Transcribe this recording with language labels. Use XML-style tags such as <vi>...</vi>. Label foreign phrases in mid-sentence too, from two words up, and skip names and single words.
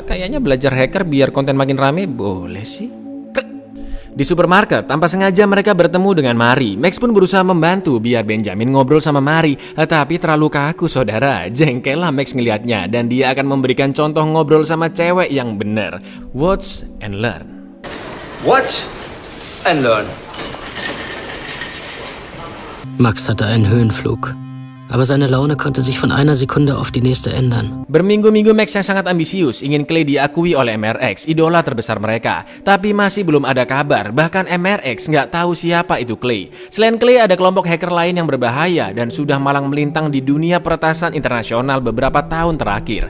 <id>Kayaknya belajar hacker biar konten makin rame boleh sih. Di supermarket, tanpa sengaja mereka bertemu dengan Mari. Max pun berusaha membantu biar Benjamin ngobrol sama Mari. Tapi terlalu kaku saudara. Jengkel lah Max ngelihatnya. Dan dia akan memberikan contoh ngobrol sama cewek yang bener.</id> <en>Watch and learn. Watch and learn.</en> <de>Max hatte einen Höhenflug. Aber seine Laune konnte sich von einer Sekunde auf die nächste ändern.</de> <id>Berminggu-minggu Max yang sangat ambisius ingin Clay diakui oleh MRX, idola terbesar mereka. Tapi masih belum ada kabar, bahkan MRX nggak tahu siapa itu Clay. Selain Clay, ada kelompok hacker lain yang berbahaya dan sudah malang melintang di dunia peretasan internasional beberapa tahun terakhir.</id>